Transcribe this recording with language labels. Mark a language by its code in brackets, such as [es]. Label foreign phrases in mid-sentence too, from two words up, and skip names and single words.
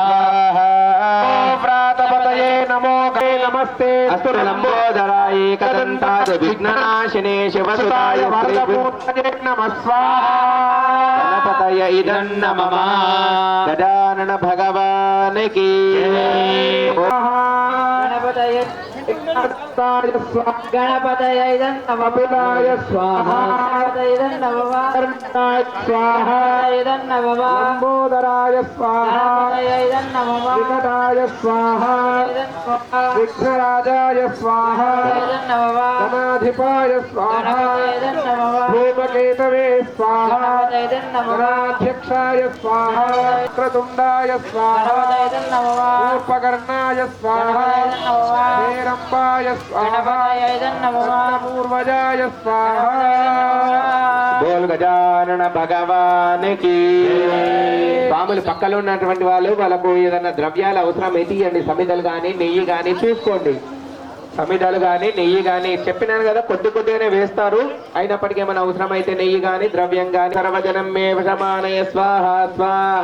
[sa] ప్రాతపతయే నమో నమస్తే అస్తు లంబోదరాయ ఏకదంతాయ విఘ్ననాశినే శివసుతాయ వరదమూర్తయే నమః స్వాహా. గణపతయ ఇదన్న మమ [hi] गजानन भगवान की [sa] గణపతయే हस्ताय स्वाहा गणपतये नमः कपिलाय स्वाहा गणपतये नमः कर्णाय स्वाहा गणपतये नमः लंबोदराय स्वाहा गणपतये नमः विकटाय स्वाहा विघ्नराजाय स्वाहा गणाधिपाय स्वाहा धूमकेतवे स्वाहा गणाध्यक्षाय स्वाहा क्रतुण्डाय स्वाहा पूर्वकर्णाय स्वाहा हेरम्बाय स्वाहा पूर्वजाय स्वाहा [hi] बोल गजानन भगवान की [te] స్వాములు పక్కలో ఉన్నటువంటి వాళ్ళకు ఏదైనా ద్రవ్యాలు అవసరం ఎత్తియండి సమిధలు కానీ నెయ్యి కానీ చూసుకోండి సమిధలు కానీ నెయ్యి కానీ చెప్పినాను కదా కొద్దిగానే వేస్తారు అయినప్పటికీ ఏమైనా అవసరం అయితే నెయ్యి కానీ ద్రవ్యం కానీ [sa] సర్వజనం మే వశమానయ స్వాహ స్వాహ